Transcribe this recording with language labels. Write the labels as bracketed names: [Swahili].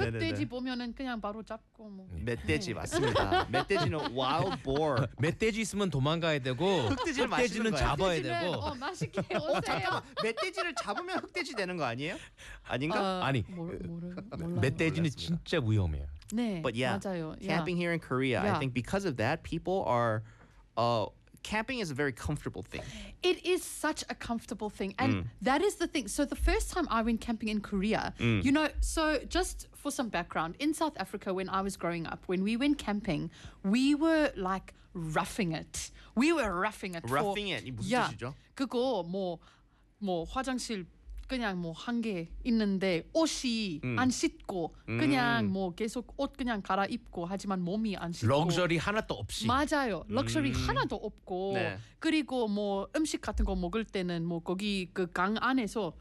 [Korean] 흑돼지 보면은 그냥 바로 잡고 뭐. 멧돼지 맞습니다. 멧돼지는 [English] wild boar. [Korean] 멧돼지 있으면 도망가야 되고 흑돼지는 잡아야 되고. 어, 맛있게 오세요. 잠깐만. 멧돼지를 잡으면 흑돼지 되는 거 아니에요? 아닌가? 아니. 멧돼지는 진짜 위험해요. 네. [English] But yeah, [Korean] 맞아요. [English] Camping here in Korea, I think because of that people are camping is a very comfortable thing. It is such a comfortable thing. And that is the thing. So the first time I went camping in Korea, you know, so just for some background, in South Africa when I was growing up, when we went camping, we were like roughing it. We were roughing it. Roughing it. [Korean] 무슨 [English] yeah, [Korean] 뜻이죠? 그거 뭐 화장실 그냥 뭐 한 개 있는데 옷이 안 씻고 그냥 뭐 계속 옷 그냥 갈아입고 하지만 몸이 안 씻고 럭셔리 하나도 없이 맞아요 럭셔리 하나도 없고 네. 그리고 뭐 음식 같은 거 먹을 때는 뭐 거기 그 강 안에서